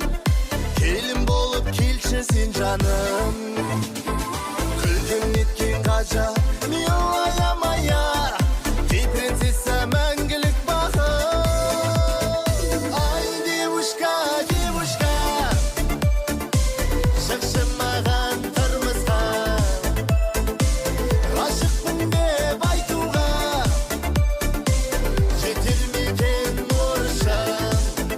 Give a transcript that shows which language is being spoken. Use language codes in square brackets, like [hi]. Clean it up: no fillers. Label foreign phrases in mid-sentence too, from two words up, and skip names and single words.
[kk] Келін болып келші сен жаным. Күлген неткен ғажап, [ru] милая-мая, ты принцесса [kk] мәңгілік бақыт. [ru] Ай, девушка, девушка, [kk] шықшы маған тұрмысқа. Ғашықпын деп айтуға, жетер ме екен нұршам?